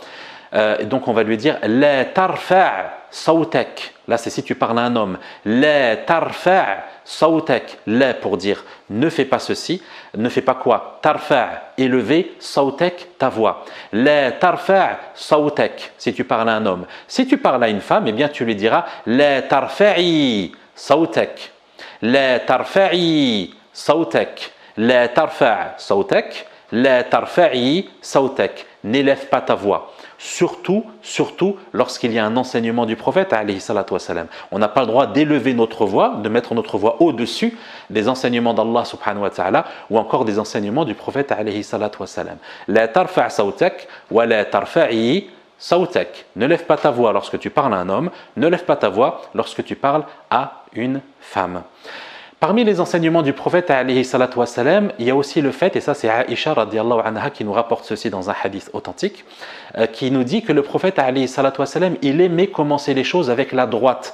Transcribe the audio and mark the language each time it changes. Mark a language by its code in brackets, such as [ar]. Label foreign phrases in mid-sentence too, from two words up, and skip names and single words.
[fr] Donc on va lui dire [ar] لا ترفع صوتك. [fr] Là c'est si tu parles à un homme. [ar] لا ترفع صوتك. [fr] La pour dire ne fais pas ceci. Ne fais pas quoi? Tarfa' élever, sawtak ta voix. [ar] لا ترفع صوتك [fr] si tu parles à un homme. Si tu parles à une femme, eh bien tu lui diras [ar] لا ترفعي صوتك. لا ترفعي صوتك. لا ترفع صوتك. لا ترفعي صوتك. [fr] N'élève pas ta voix. Surtout lorsqu'il y a un enseignement du prophète [ar] عليه الصلاة والسلام. [fr] On n'a pas le droit d'élever notre voix, de mettre notre voix au-dessus des enseignements d'Allah [ar] سبحانه وتعالى [fr] ou encore des enseignements du prophète [ar] عليه الصلاة والسلام. لا ترفع صوتك ولا ترفعي صوتك. [fr] Ne lève pas ta voix lorsque tu parles à un homme, ne lève pas ta voix lorsque tu parles à une femme. Parmi les enseignements du prophète [ar] عليه الصلاة والسلام, [fr] il y a aussi le fait, et ça c'est Aïcha [ar] رضي الله عنها [fr] qui nous rapporte ceci dans un hadith authentique, qui nous dit que le prophète [ar] عليه الصلاة والسلام, [fr] il aimait commencer les choses avec la droite.